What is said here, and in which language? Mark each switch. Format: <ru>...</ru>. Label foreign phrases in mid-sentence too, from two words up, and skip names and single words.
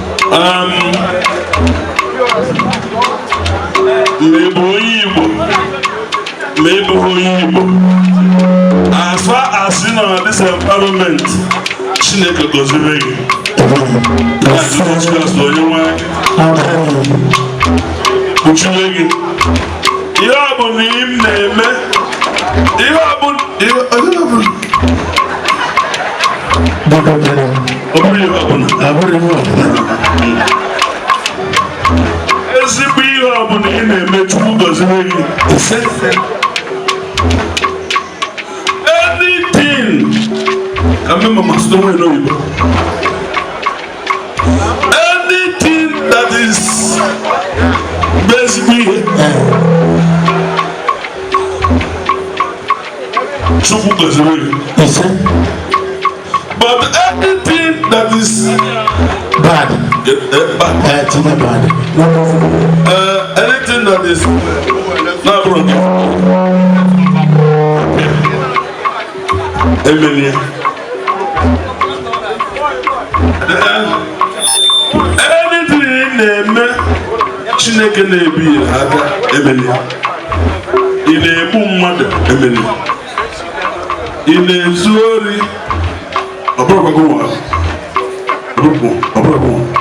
<ig>Um, ma ị bụ onye Igbo, ma ị bụghị onye Igbo,</ig> <en>as far as</en> <ig>ị nọ na</ig> <en>this environment,</en> <ig>Chineke gọziri gị. Na Jesus Christ, onye nwe anyị. Kpuchie gị. Ihe ọ bụla ị na-eme, ihe ọ bụla, ihe, ihe ọ bụla. Ọ bụrụ ihe ọ bụla. Ezigbo ihe ọ bụla ị na-eme, Chukwu gọziri gị. Ise. Anything, ka mmemme ma site onwe n'oyibo.</ig> <en>Anything that is</en> <ig>ezigbo ihe, Chukwu gọziri gị. Ise.</ig> <en>But anything that is bad, eh, eh, bad. Eh, it's not bad. Eh, anything that is not wrong. Amen.</en> <ig>Eh, anything ị na-eme, Chineke na-ebi ya aka, amen. Ị na-egbu mmadụ, amen. Ị na-ezu ori, ọ bụrụkwa gị nwa. Ọ bụrụkwa, ọ bụrụkwa.</ig>